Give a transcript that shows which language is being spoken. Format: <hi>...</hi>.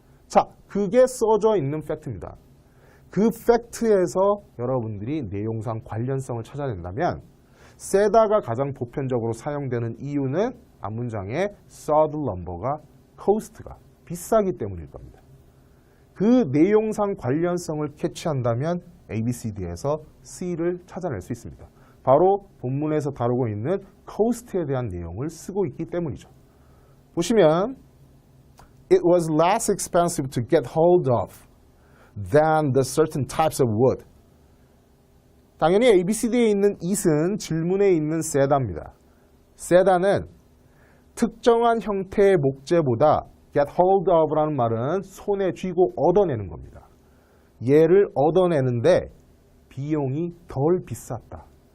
<ko>자, 그게 써져 있는 팩트입니다. 그 팩트에서 여러분들이 내용상 관련성을 찾아낸다면 SEDA가 가장 보편적으로 사용되는 이유는 앞문장의 sawed lumber가 cost가 비싸기 때문일 겁니다. 그 내용상 관련성을 캐치한다면 ABCD에서 C를 찾아낼 수 있습니다. 바로 본문에서 다루고 있는 cost에 대한 내용을 쓰고 있기 때문이죠. 보시면</ko> <en>It was less expensive to get hold of than the certain types of wood.</en> <ko>당연히 ABCD에 있는 it은 질문에 있는 SEDA입니다. SEDA는 특정한 형태의 목재보다 get hold of라는 말은 손에 쥐고 얻어내는 겁니다. 얘를 얻어내는데 비용이 덜 비쌌다.</ko>